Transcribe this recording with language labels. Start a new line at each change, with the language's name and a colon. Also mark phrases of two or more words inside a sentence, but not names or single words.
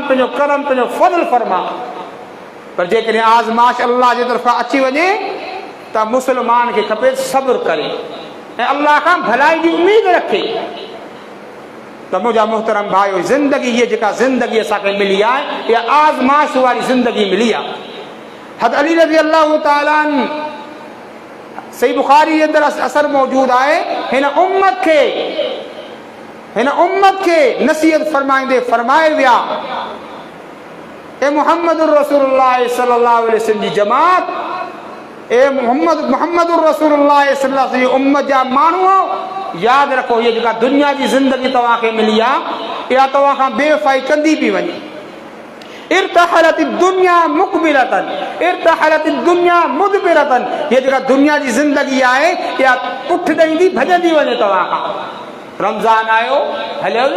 Sindhi: पंहिंजो करम पंहिंजो फज़ल फरमा पर जेकॾहिं आज़माइश अल्लाह जी तरफ़ां अची वञे त मुस्लमान खे खपे सब्र करे ऐं अल्लाह खां भलाई जी उमेद रखे त मुंहिंजा मुहतरम भाइयो ज़िंदगी हीअ जेका ज़िंदगी असांखे मिली आहे इहा आज़माइश वारी ज़िंदगी मिली आहे हज़रत अली रज़ी अल्लाह तआला अन्हु सही बुखारी जे अंदरि असर मौजूद आहे हिन उम्मत खे नसीहत फरमाईंदे फरमाए विया ए मुहम्मदुर रसूलुल्लाह सल्लल्लाहु अलैहि वसल्लम जी जमात ए मुहम्मदुर रसूलुल्लाह सल्लल्लाहु अलैहि वसल्लम जी उम्मत जा माण्हू यादि रखो हीअ जेका दुनिया जी ज़िंदगी तव्हांखे मिली आहे इहा तव्हां खां बेवफ़ाई कंदी पई वञे
Arabic: ارتحلت دنيا مقبلة ارتحلت دنيا مدبرة
Sindhi: ये जेका दुनिया जी ज़िंदगी आहे इहा पुठ ॾईंदी भॼंदी वञे तव्हां खां रमज़ान आयो हलियो न